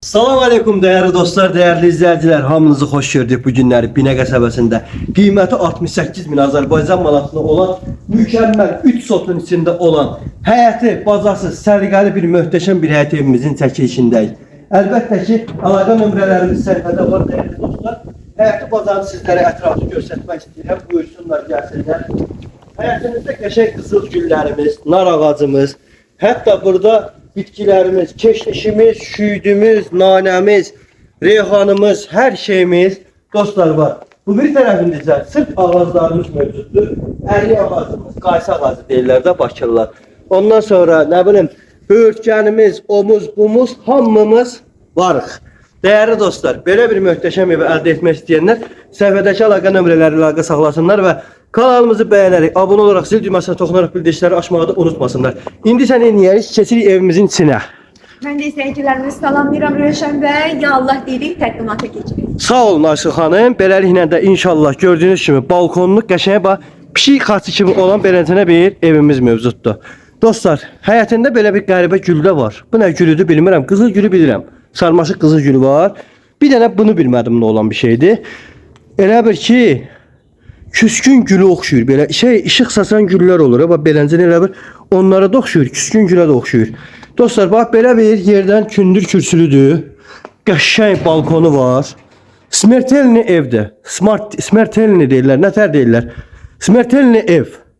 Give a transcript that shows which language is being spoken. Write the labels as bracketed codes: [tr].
[tr] Salam aleyküm değerli dostlar, değerli izleyiciler. [az] Hamınızı xoş gördük bu günləri Binə qəsəbəsində. Qiyməti 68 bin Azərbaycan manatına olan mükemmel 3 sotun içində olan həyəti, bazasız, səliqəli bir möhtəşəm bir həyət evimizin çəkilişindəyik. Əlbəttə ki, əlaqə nömrələrimiz səhifədə var [tr] değerli dostlar. [az] Həyəti bazarı sizlərə ətraflı göstərmək istəyirəm. Buyursunlar, gəlsinlər. Həyətimizdə qəşəng qızıl güllərimiz, nar ağacımız, hətta burada bitkilerimiz, keşnişimiz, şüydümüz, nanemiz, reyhanımız, [tr] her şeyimiz [az] dostlar var. [tr] Bu bir tarafında ise sırf ağaclarımız mevcuttur. [az] Əriy ağacımız, qaysı ağacı deyirlər də Bakırlılar. Ondan sonra [tr] ne bileyim [az] böğürtgenimiz, omuz, bumuz, hamımız varıq. Değerli dostlar, belə bir möhtəşəm evi əldə etmək istəyənlər səhifədəki əlaqə nömrələri əlaqə saxlasınlar və kanalımızı [tr] beğenerek, abone olarak zil düğmesine dokunarak [az] bildirişleri açmayı da unutmasınlar. İndi sən eləyərik, keçirik evimizin içine. [tr] Ben de izleyicilerimizi [az] salamlayıram Rövşən bəy. Ya Allah deyirik, təqdimata keçirik. Sağ olun Ayşə xanım. Beləliklə də inşallah gördüyünüz kimi balkonlu qəşəng bax pişik xaçı kimi olan beləcənə bir evimiz mövcuddur. Dostlar, həyətində belə bir qəribə gül də var. Bu nə gülüdür bilmirəm. Qızıl gülü bilirəm. Sarmaşıq qızıl gülü var. Bir dənə bunu bilmədim nə olan bir şeydir. Elə bir ki küskün gülü oxşuyur. Belə işıq saçan güllər olur. Bax beləncə elə bir onlara da oxşuyur. Küskün gülə də oxşuyur. Dostlar bax belə bir yerdən kündür kürsülüdür. Qəşəng balkonu var. Smertelni evdə. Smertelni deyirlər. Nətər deyirlər? Smertelni ev.